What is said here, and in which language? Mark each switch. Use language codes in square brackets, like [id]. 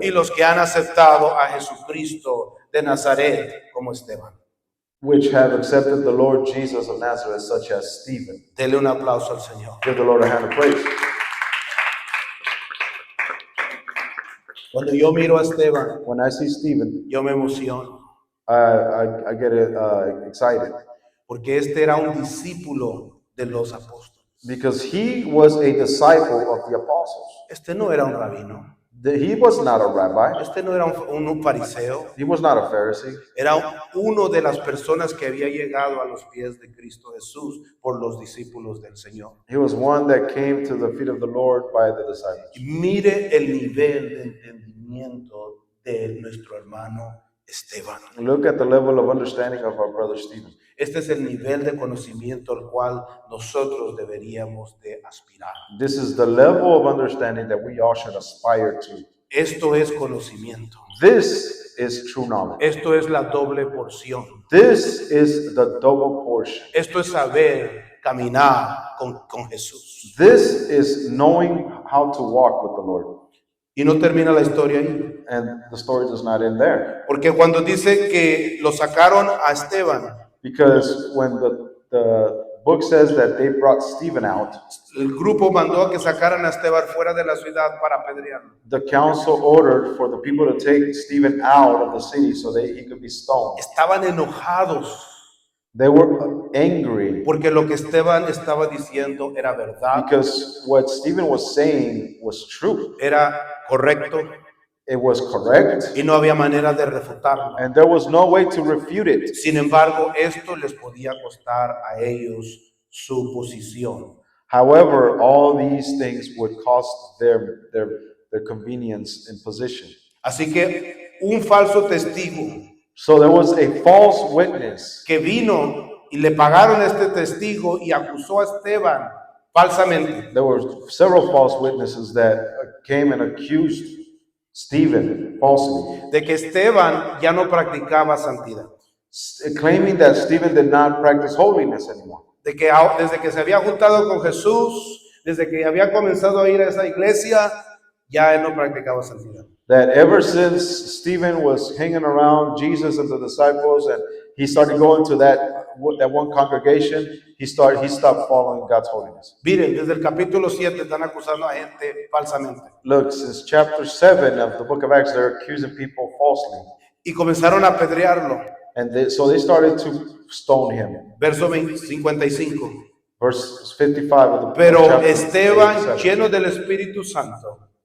[es] y los que han aceptado a Jesucristo de Nazaret como Esteban. [en] which have accepted the Lord Jesus of Nazareth, such as Stephen. [es] Dele un aplauso al Señor. [en] Give the Lord a hand of praise. [es] Cuando yo miro a Esteban, [en] When I see Stephen, [es] yo me emociono, [en] I get excited [es] porque este era un discípulo de los apóstoles. [en] because he was a disciple of the apostles. [es] Este no era un rabino, [en] He was not a rabbi. [es] este no era un fariseo, [en] He was not a Pharisee. [es] era uno de las personas que había llegado a los pies de Cristo Jesús por los discípulos del Señor. [en] He was one that came to the feet of the Lord by the disciples. [es] Y mire el nivel de entendimiento de nuestro hermano Esteban. [en] Look at the level of understanding of our brother Stephen. [es] Este es el nivel de conocimiento al cual nosotros deberíamos de aspirar. [en] This is the level of understanding that we all should aspire to. [es] Esto es conocimiento. [en] This is true knowledge. [es] Esto es la doble porción. [en] This is the double portion. [es] Esto es saber caminar con Jesús. [en] This is knowing how to walk with the Lord. [es] Y no termina la historia ahí. [en] And the story does not end there. [es] Porque cuando dice que lo sacaron a Esteban, [en] Because when the book says that they brought Stephen out, [es] el grupo mandó a que sacaran a Esteban fuera de la ciudad para apedrearlo. [en] the council ordered for the people to take Stephen out of the city so that he could be stoned. [es] Estaban enojados [en] They were angry [es] porque lo que Esteban estaba diciendo era verdad, [en] because what Stephen was saying was true. [es] era correcto [en] It was correct, [es] y no había manera de refutarlo. [en] and there was no way to refute it. [es] Sin embargo, esto les podía costar a ellos su posición. [en] However, all these things would cost their convenience and position. [es] Así que un falso testigo [en] So there was a false witness [es] que vino y le pagaron a este testigo y acusó a Esteban falsamente. [en] There were several false witnesses that came and accused Stephen falsely, [es] De que Esteban ya no practicaba santidad. [en] claiming that Stephen did not practice holiness anymore. [es] De que desde que se había juntado con Jesús, desde que había comenzado a ir a esa iglesia, ya él no practicaba santidad. [en] That ever since Stephen was hanging around Jesus and the disciples, and he started going to that one congregation, he stopped following God's holiness. [es] Miren, desde el capítulo 7 están acusando a gente falsamente. [en] Look, since chapter 7 of the book of Acts, they're accusing people falsely. [es] Y comenzaron a apedrearlo. [en] And so they started to stone him. [es] Verso 55. [en] Verse 55 of the [es] Pero [en] chapter [es] Esteban, [en] 7. [es] lleno del Espíritu Santo,